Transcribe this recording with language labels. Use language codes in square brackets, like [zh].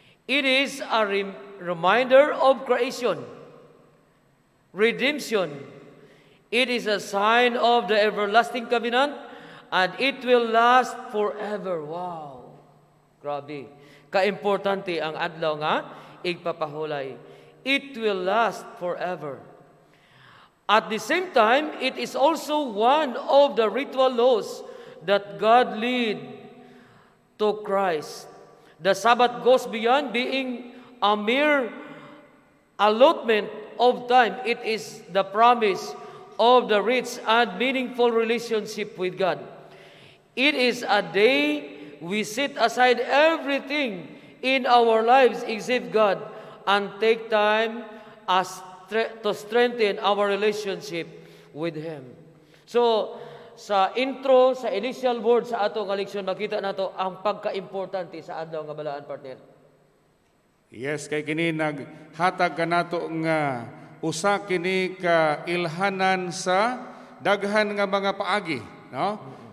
[en] It is a reminder of creation, redemption. It is a sign of the everlasting covenant, and it will last forever. [ceb] Wow! Grabe. Kaimportante ang adlaw nga igpapahulay. [en] It will last forever. At the same time, it is also one of the ritual laws that God lead to Christ. The Sabbath goes beyond being a mere allotment of time. It is the promise of the rich and meaningful relationship with God. It is a day we set aside everything in our lives except God and take time to strengthen our relationship with Him. [ceb] So, sa intro, sa initial word sa ato nga leksyon, makita nato ang pagka-importante sa adlaw nga balaan, partner. Yes, kay kini naghatag kanato nga usa kini ka ilhanan sa daghan nga mga paagi, no?